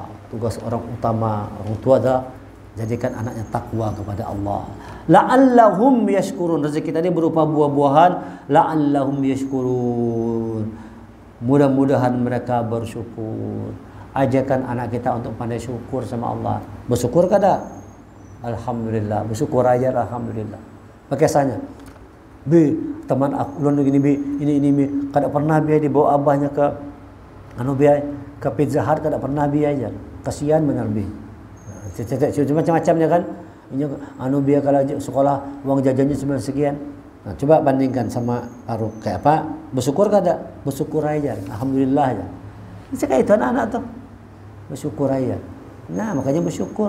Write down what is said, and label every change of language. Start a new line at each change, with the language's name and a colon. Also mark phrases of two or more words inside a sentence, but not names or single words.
Indonesian: Tugas orang utama orang tua adalah jadikan anaknya takwa kepada Allah.
Arabic: لعلهم يشكرون.
Indonesian: Rezeki tadi berupa buah-buahan.
Arabic: لعلهم يشكرون.
Indonesian: Mudah-mudahan mereka bersyukur. Ajarkan anak kita untuk pandai syukur sama Allah.
Banjar: Bersyukur kada? Alhamdulillah. Bersyukur aja, alhamdulillah. Biasanya, Bi, teman aku ulun gini Bi, ini Bi, kada pernah Bi dibawa abahnya ke ke Pizza Hut, kada pernah Bi aja.
Indonesian: Kasihan benar Bi. Macam-macamnya kan. Ini Bi kalau sekolah uang jajannya cuma sekian. Nah, coba bandingkan sama Faruk kayak apa?
Banjar: Bersyukur kada? Bersyukur aja. Alhamdulillah aja. Kayak itu anak-anak tuh. Bersyukur aja. Nah, makanya bersyukur.